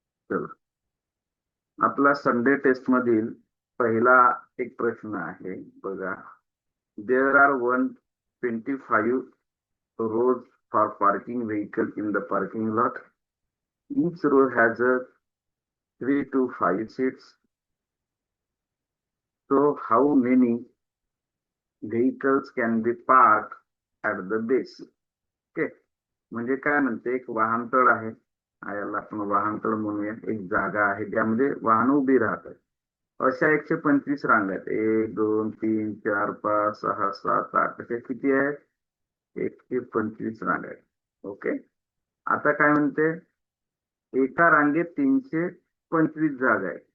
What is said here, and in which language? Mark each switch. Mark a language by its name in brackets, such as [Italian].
[Marathi] चला, आपला Sunday taste मधील पहिला एक प्रश्न आहे बघा. [English] There are 125 rows for parking vehicle in the parking lot. Each row has a 3 to 5 seats. So how many vehicles can be parked at the base? [Marathi] Okay, म्हणजे काय म्हणते, एक वाहनतळ आहे, याला आपण वाहनतळ म्हणूया. एक जागा आहे त्यामध्ये वाहन उभी राहतात. अशा 125 रांगा आहेत. 1 2 3 4 5 6 7 8 अशा किती आहेत? 125 रांगा आहेत. ओके, आता काय म्हणते, एका रांगेत 325 जागा आहे.